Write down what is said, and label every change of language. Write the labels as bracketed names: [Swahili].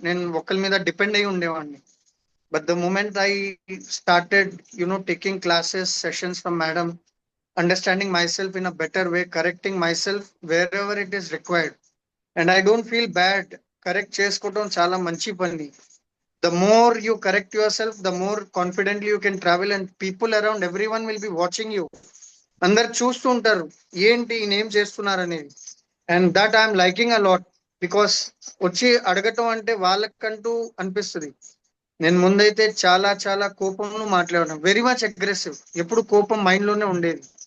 [Telugu] నేను ఒకరి మీద డిపెండ్ అయి ఉండేవాడిని. [English] But the moment I started taking classes, sessions from madam, understanding myself in a better way, correcting myself wherever it is required, and I don't feel bad. [Telugu] Correct చేసుకోవడం చాలా మంచి పని. [English] The more you correct yourself, the more confidently you can travel, and people around, everyone will be watching you. [Telugu] అందరు చూస్తూ ఉంటారు ఏంటి name చేస్తున్నారు అనేది. [English] and that I'm liking a lot, because [Telugu] వచ్చి అడగటం అంటే వాళ్ళకంటూ అనిపిస్తుంది. నేను ముందైతే చాలా చాలా కోపంలో మాట్లాడడం, [English] very much aggressive, [Telugu] ఎప్పుడు కోపం మైండ్ లోనే ఉండేది.